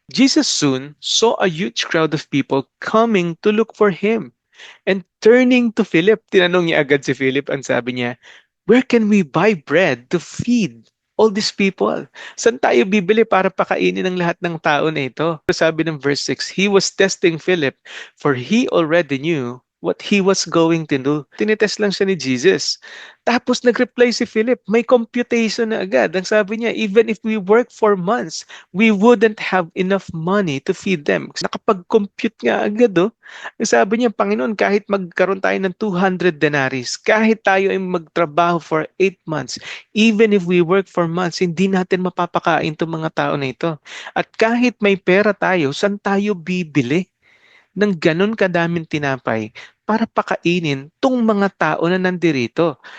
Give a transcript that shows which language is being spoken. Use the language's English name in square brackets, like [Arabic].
[English] Jesus soon saw a huge crowd of people coming to look for him. And turning to Philip, [Filipino] tinanong niya agad si Philip, ang sabi niya, [English] where can we buy bread to feed all these people? [Filipino] Saan tayo bibili para pakainin ng lahat ng tao na ito? Sabi ng verse 6, [English] he was testing Philip, for he already knew what he was going to do. [Filipino] Tinitest lang siya ni Jesus. Tapos nag-reply si Philip, may computation na agad. Ang sabi niya, [English] even if we work for months, we wouldn't have enough money to feed them. [Filipino] Nakapag-compute nga agad, oh. Ang sabi niya, Panginoon, kahit magkaroon tayo ng 200 denaries, kahit tayo ay magtrabaho [English] for 8 months, even if we work for months, [Filipino] hindi natin mapapakain itong mga tao na ito. At kahit may pera tayo, saan tayo bibili ng ganun kadaming tinapay para pakainin tong mga tao na nandirito?